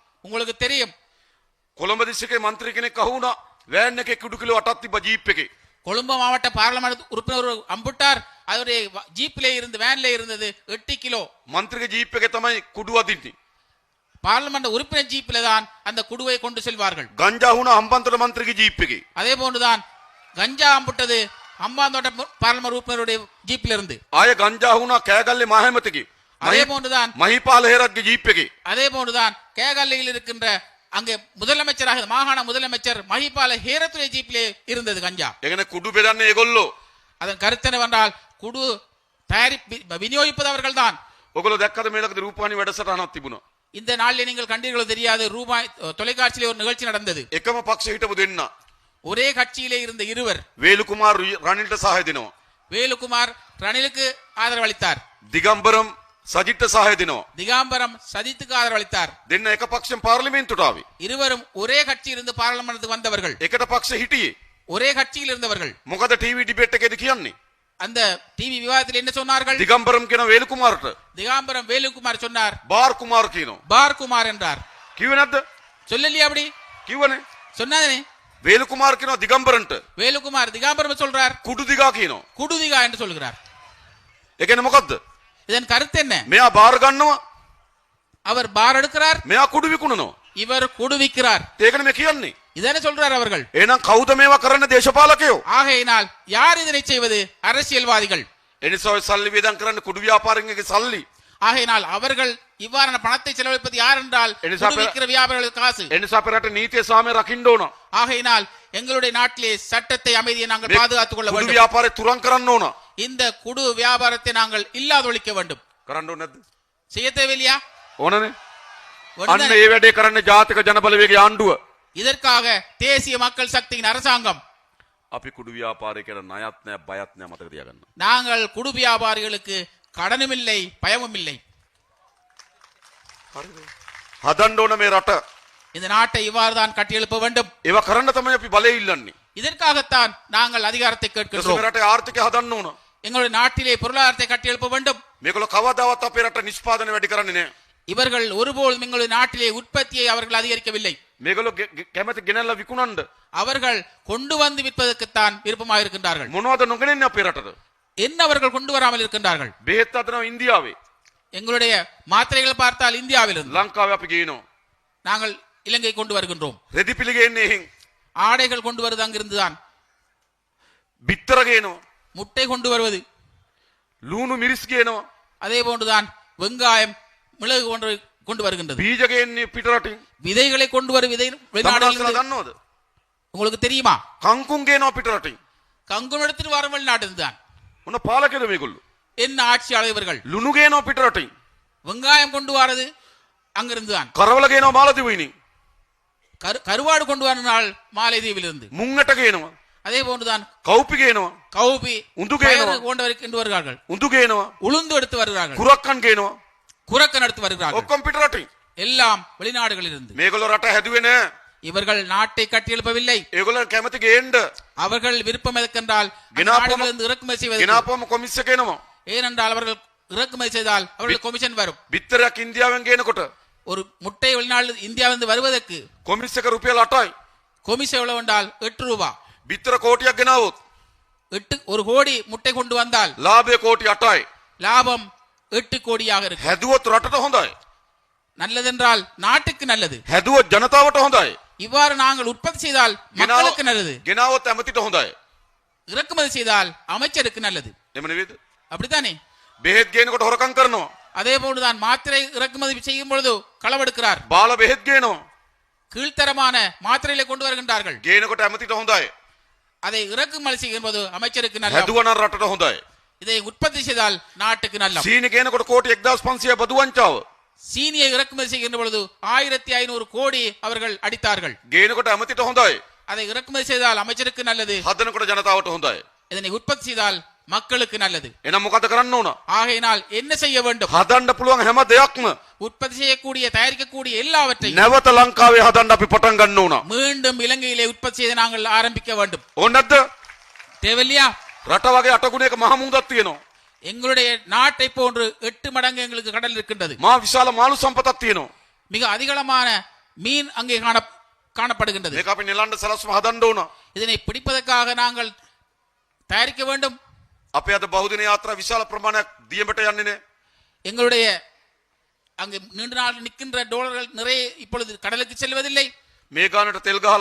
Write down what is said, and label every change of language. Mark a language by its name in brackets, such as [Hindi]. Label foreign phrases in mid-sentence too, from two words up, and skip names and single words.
[Tamil] உங்களுக்கு தெரியும் [Sinhala] කොළඹ දිස්ත්‍රික්කේ මන්ත්‍රී කෙනෙක් අහුණා වෑන් එකේ කුඩු කිලෝ 8ක් තිබ්බ ජීප් එකේ. [Tamil] கொழும்பு மாவட்ட பார்லமெண்ட் உறுப்பினர் ஒரு அம்புட்டார் அவருடைய ஜீப்ல இருந்து வேன்ல இருந்தது 8 கிலோ. [Sinhala] මන්ත්‍රීගේ ජීප් එකේ තමයි කුඩු අදින්නේ. [Tamil] பார்லமெண்ட் உறுப்பினர் ஜீப்ல தான் அந்த குடுவை கொண்டு செல்வார்கள். [Sinhala] ගංජා වුණා හම්බන්තොට මන්ත්‍රීගේ ජීප් එකේ. [Tamil] அதே போன்றுதான் கஞ்சா அம்புட்டது ஹம்பாந்தோட்ட பார்லமெண்ட் உறுப்பினருடைய ஜீப்ல இருந்து. [Sinhala] ආය ගංජා වුණා කෑගල්ලේ මහහැමතගේ. [Tamil] அதே போன்றுதான் [Sinhala] මහිපාල හේරත්ගේ ජීප් එකේ. [Tamil] அதே போன்றுதான் கேகல்லையில் இருக்கின்ற அங்கே முதலமைச்சராக மாகாண முதலமைச்சர் மஹிபால ஹேரத்துடைய ஜீப்லே இருந்தது கஞ்சா. [Sinhala] ඒකනේ කුඩු බෙදන්නේ ඒගොල්ලෝ. [Tamil] அதன் கருத்து என்னவென்றால் குடு தயாரி விநியோகிப்பது அவர்கள் தான். [Sinhala] ඔගොල්ලෝ දැක්කද මේලකද රූපවාහිනී වැඩසටහනක් තිබුණා. [Tamil] இந்த நாளில் நீங்கள் கண்டீர்களோ தெரியாது ரூபாய் தொலைக்காட்சியிலே ஒரு நிகழ்ச்சி நடந்தது. [Sinhala] එකම පක්ෂ හිටපු දෙන්න. [Tamil] ஒரே கட்சியிலே இருந்த இருவர். [Sinhala] වේලුකුමාර් රනිල්ට සහාය දෙනවා. [Tamil] வேலுக்குமார் ரணிலுக்கு ஆதரவளித்தார். [Sinhala] දිගම්බරම් සජිත්ට සහාය දෙනවා. [Tamil] திகாம்பரம் சஜித்துக்கு ஆதரவளித்தார். [Sinhala] දෙන්න එක පක්ෂෙන් පාර්ලිමේන්තුවට ආවේ. [Tamil] இருவரும் ஒரே கட்சியிலிருந்து பார்லமென்ட்டுக்கு வந்தவர்கள். [Sinhala] එකට පක්ෂ හිටියේ. [Tamil] ஒரே கட்சியில் இருந்தவர்கள். [Sinhala] මොකද [English] TV debate [Sinhala] එකේදී කියන්නේ? [Tamil] அந்த டிவி விவாதத்தில் என்ன சொன்னார்கள்? [Sinhala] දිගම්බරම් කියන වේලුකුමාරට [Tamil] திகாம்பரம் வேலுக்குமார் சொன்னார். [Sinhala] බාර් කුමාර් කියනවා. [Tamil] பார் குமார் என்றார். [Sinhala] කිව්වේ නැද්ද? [Tamil] சொல்லலையா அப்படி? [Sinhala] කිව්වනේ. [Tamil] சொன்னானே. [Sinhala] වේලුකුමාර් කියනවා දිගම්බරන්ට [Tamil] வேலுக்குமார் திகாம்பரம் சொல்றார் [Sinhala] කුඩු දිගා කියනවා. [Tamil] குடுதிகா என்று சொல்கிறார். [Sinhala] ඒ කියන්නේ මොකද්ද? [Tamil] இதன் கருத்து என்ன? [Sinhala] මෙයා බාර් ගන්නවා. [Tamil] அவர் பார் எடுக்கிறார், [Sinhala] මෙයා කුඩු විකුණනවා. [Tamil] இவர் குடுவிக்கிறார். [Sinhala] ඒකනේ මේ කියන්නේ. [Tamil] இதனை சொல்றார் அவர்கள். [Sinhala] එහෙනම් කවුද මේවා කරන්න දේශපාලකයෝ? [Tamil] ஆகையினால் யார் இதனை செய்வது? அரசியல்வாதிகள். [Sinhala] එනිසා ඔය සල්ලි වේදම් කරන්න කුඩු ව්‍යාපාරිකයන්ගේ සල්ලி. [Tamil] ஆகையினால் அவர்கள் இவ்வாறான பணத்தை செலவழிப்பது யார் என்றால் குடுவிக்கிற வியாபாரிகள் காசு. [Sinhala] එනිසා අපේ රට නීතිය සාමය රකින්න ඕන. [Tamil] ஆகையினால் எங்களுடைய நாட்டிலே சட்டத்தை அமைதியை நாங்கள் பாதுகாத்துக் கொள்ள [Sinhala] කුඩු [Tamil] வேண்டும். [Sinhala] ව්‍යාපාරේ තුරන් කරන්න ඕන. [Tamil] இந்த குடு வியாபாரத்தை நாங்கள் இல்லாதொழிக்க வேண்டும். [Sinhala] කරන්න ඕනේ නැද්ද? [Tamil] செய்ய தேவையில்லையா? [Sinhala] ඕනනේ. අන්න [Tamil] ஒன்றுதான். [Sinhala] ඒ වැඩේ කරන්න ජාතික ජනබලවේගයේ ආණ්ඩුව. [Tamil] இதற்காக தேசிய மக்கள் சக்தியின் அரசாங்கம். [Sinhala] අපි කුඩු ව්‍යාපාරේ කරන ණයත් නැහැ බයත් නැහැ මතක තියාගන්න. [Tamil] நாங்கள் குடு வியாபாரிகளுக்கு கடனும் இல்லை பயமும் இல்லை. [Sinhala] හරිද? හදන්න ඕන මේ රට. [Tamil] இந்த நாட்டை இவ்வாறு தான் கட்டியெழுப்ப வேண்டும். [Sinhala] ඒවා කරන්න තමයි අපි බලය ඉල්ලන්නේ. [Tamil] இதற்காகத்தான் நாங்கள் அதிகாரத்தை [Sinhala] මේ [Tamil] கேட்கிறோம். [Sinhala] රටේ ආර්ථිකය හදන්න ඕන. [Tamil] எங்களுடைய நாட்டிலே பொருளாதாரத்தை கட்டியெழுப்ப வேண்டும். [Sinhala] මේගොල්ලෝ කවදාවත් අපේ රට නිෂ්පාදනය වැඩි කරන්නේ නැහැ. [Tamil] இவர்கள் ஒருபோதும் எங்களுடைய நாட்டிலே உற்பத்தியை அவர்கள் அதிகரிக்கவில்லை. [Sinhala] මේගොල්ලෝ කැමති ගෙනල්ලා විකුණන්න. [Tamil] அவர்கள் கொண்டு வந்து விற்பதற்குத்தான் விருப்பமாக இருக்கின்றார்கள். [Sinhala] මොනවද නොගෙනන්නේ අපේ රටට? [Tamil] என்ன அவர்கள் கொண்டு வராமல் இருக்கின்றார்கள்? [Sinhala] බෙහෙත් හදනවා ඉන්දියාවේ. [Tamil] எங்களுடைய மாத்திரைகள் பார்த்தால் இந்தியாவிலிருந்து, [Sinhala] ලංකාවේ අපි ගේනවා. [Tamil] நாங்கள் இலங்கை கொண்டு வருகின்றோம். [Sinhala] රෙදි පිළි ගේන්නේ එහෙන්. [Tamil] ஆடைகள் கொண்டு வருவது அங்கிருந்துதான். [Sinhala] බිත්තර ගේනවා. [Tamil] முட்டை கொண்டு வருவது, [Sinhala] ලූණු මිරිස් ගේනවා. [Tamil] அதே போன்றுதான் வெங்காயம் மிளகு கொண்டு வருகின்றது. [Sinhala] බීජ ගේන්නේ පිට රටින්. [Tamil] விதைகளை கொண்டு வரும் வெளிநாடுகளிலிருந்து. [Sinhala] දන්නවද? [Tamil] உங்களுக்கு தெரியுமா? [Sinhala] කංකුම් ගේනවා පිට රටින්. [Tamil] கங்குன் எடுத்துட்டு வர வெளிநாட்டிலிருந்து தான். [Sinhala] මොන පාලකද මේගොල්ලෝ? [Tamil] என்ன ஆட்சியாளர் இவர்கள்? [Sinhala] ලුණු ගේනවා පිට රටින්. [Tamil] வெங்காயம் கொண்டு வரது அங்கிருந்து தான். [Sinhala] කරවල ගේනවා මාලදිවයිනේ. [Tamil] கருவாடு கொண்டு வரனால் மாலைதீவிலிருந்து. [Sinhala] මුංගට ගේනවා. [Tamil] அதே போன்றுதான் [Sinhala] කවුපි ගේනවා. [Tamil] கௌபி [Sinhala] උඳු ගේනවා. [Tamil] கொண்டு வருகிறார்கள். [Sinhala] උඳු ගේනවා. [Tamil] உளுந்து எடுத்து வருகிறார்கள். [Sinhala] කුරක්කන් ගේනවා. [Tamil] குரக்கன் எடுத்து வருகிறார்கள். [Sinhala] ඔක්කොම පිට රටින්. [Tamil] எல்லாம் வெளிநாடுகளிலிருந்து. [Sinhala] මේගොල්ලෝ රට හැදුවේ නෑ. [Tamil] இவர்கள் நாட்டை கட்டியெழுப்பவில்லை. [Sinhala] ඒගොල්ලෝ කැමති ගේන්න. [Tamil] அவர்கள் விருப்பம் எதற்கென்றால் நாடுகளிலிருந்து இறக்குமதி செய்வது. [Sinhala] ගෙනාපුවම කොමිස් එක එනවා. [Tamil] ஏனென்றால் அவர்கள் இறக்குமதி செய்தால் அவர்களுக்கு கமிஷன் வரும். [Sinhala] බිත්තරයක් ඉන්දියාවෙන් ගේනකොට [Tamil] ஒரு முட்டை வெளிநாடு இந்தியாவிலிருந்து வருவதற்கு [Sinhala] කොමිස් එක රුපියල් 8යි. [Tamil] கொமிஷன் எவ்வளவு என்றால் 8 ரூபாய். [Sinhala] බිත්තර කෝටියක් ගෙනාවොත් [Tamil] 1 கோடி முட்டை கொண்டு வந்தால் [Sinhala] ලාභය කෝටි 8යි. [Tamil] லாபம் 8 கோடியாக இருக்கு. [Sinhala] හැදුවොත් රටට හොඳයි. [Tamil] நல்லதென்றால் நாட்டுக்கு நல்லது. [Sinhala] හැදුවොත් ජනතාවට හොඳයි. [Tamil] இவ்வாறு நாங்கள் உற்பத்தி செய்தால் மக்களுக்கு நல்லது. [Sinhala] ගෙනාවොත් ඇමතිට හොඳයි. [Tamil] இறக்குமதி செய்தால் அமைச்சருக்கு நல்லது. [Sinhala] එහෙම නෙවෙයිද? [Tamil] அப்படித்தானே? [Sinhala] බෙහෙත් ගේනකොට හොරකම් කරනවා. [Tamil] அதே போன்றுதான் மாத்திரை இறக்குமதி செய்யும் பொழுது களவெடுக்கிறார். [Sinhala] බාල බෙහෙත් ගේනවා. [Tamil] கீழ்த்தரமான மாத்திரைகளை கொண்டு வருகின்றார்கள். [Sinhala] ගේනකොට ඇමතිට හොඳයි. [Tamil] அதை இறக்குமதி செய்யும் போது அமைச்சருக்கு நல்லது. [Sinhala] හැදුවනම් රටට හොඳයි. [Tamil] இதை உற்பத்தி செய்தால் நாட்டுக்கு நல்லது. [Sinhala] සීනි ගේනකොට කෝටි 1500 බදු වංචාව. [Tamil] சீனியை இறக்குமதி செய்கின்ற பொழுது 1500 கோடி அவர்கள் அடித்தார்கள். [Sinhala] ගේනකොට ඇමතිට හොඳයි. [Tamil] அதை இறக்குமதி செய்தால் அமைச்சருக்கு நல்லது. [Sinhala] හදනකොට ජනතාවට හොඳයි. [Tamil] இதனை உற்பத்தி செய்தால் மக்களுக்கு நல்லது. [Sinhala] එහෙනම් මොකද කරන්න ඕන? [Tamil] ஆகையினால் என்ன செய்ய வேண்டும்? [Sinhala] හදන්න පුළුවන් හැම දෙයක්ම [Tamil] உற்பத்தி செய்யக்கூடிய தயாரிக்கக்கூடிய எல்லாவற்றையும் [Sinhala] නැවත ලංකාවේ හදන්න අපි පටන් ගන්න ඕන. [Tamil] மீண்டும் இலங்கையிலே உற்பத்தி செய்து நாங்கள் ஆரம்பிக்க வேண்டும். [Sinhala] ඕන නැද්ද? [Tamil] தேவையில்லையா? [Sinhala] රට වගේ 8 ගුණයක මහ මුහුදක් තියෙනවා. [Tamil] எங்களுடைய நாட்டை போன்று 8 மடங்கு எங்களுக்கு கடல் இருக்கின்றது. [Sinhala] මා විශාල මාළු සම්පතක් තියෙනවා. [Tamil] மிக அதிகளமான மீன் அங்கே காணப்படுகின்றது. [Sinhala] මේක අපි නෙලන්න සලස්වම හදන්න ඕන. [Tamil] இதனை பிடிப்பதற்காக நாங்கள் தயாரிக்க வேண்டும். [Sinhala] අපේ අද බහුදින යාත්‍රා විශාල ප්‍රමාණයක් දියඹට යන්නේ නේ. [Tamil] எங்களுடைய அங்கு நீண்ட நாள் நிற்கின்ற டாலர்கள் நிறைய இப்பொழுது கடலுக்கு செல்வதில்லை. [Sinhala] මේ ගානට තෙල් ගහලා